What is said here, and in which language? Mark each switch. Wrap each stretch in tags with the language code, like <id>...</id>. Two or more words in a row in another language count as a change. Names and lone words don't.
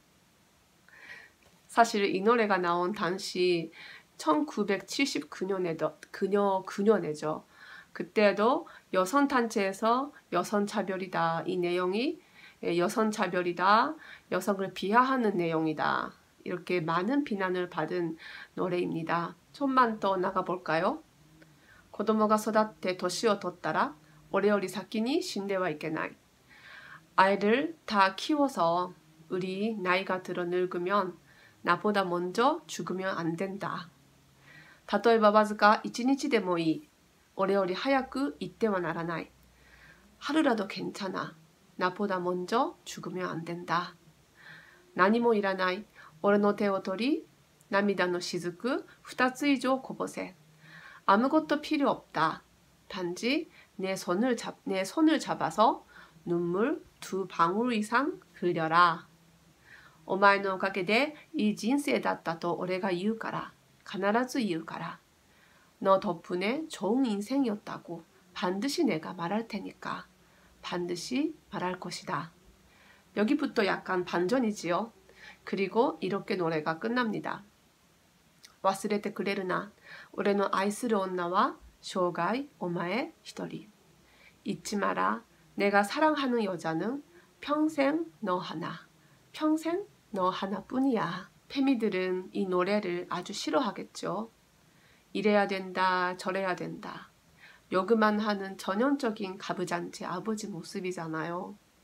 <ko>사실 이 노래가 나온 당시 1979년에죠. 그때도 여성단체에서 여성차별이다. 이 내용이 여성차별이다. 여성을 비하하는 내용이다. 이렇게 많은 비난을 받은 노래입니다. 좀만 더 나가볼까요?</ko> <ja>子供が育って年を取ったら俺より先に死んではいけない.</ja> <ko>아이를 다 키워서 우리 나이가 들어 늙으면 나보다 먼저 죽으면 안 된다.</ko> <ja>例えばわずか1日でもいい. 俺より早く行ってはならない.</ja> <ko>하루라도 괜찮아. 나보다 먼저 죽으면 안 된다.</ko> <ja>何もいらない. 俺の手を取り涙の雫2つ以上こぼせ.</ja> <ko>아무것도 필요 없다. 단지 내 손을 잡아서 눈물 2방울 이상 흘려라.</ko> <ja>お前のおかげでいい人生だったと俺が言うから. 必ず言うから.</ja> <ko>너 덕분에 좋은 인생이었다고 반드시 내가 말할 테니까. 반드시 말할 것이다. 여기부터 약간 반전이지요. 그리고 이렇게 노래가 끝납니다.</ko> <ja>忘れてくれるな. 俺の愛する女は生涯お前一人.</ja> <ko>잊지 마라. 내가 사랑하는 여자는 평생 너 하나. 평생 너 하나뿐이야. 패미들은 이 노래를 아주 싫어하겠죠. 이래야 된다, 저래야 된다. 요구만 하는 전형적인 가부장제 아버지 모습이잖아요.</ko>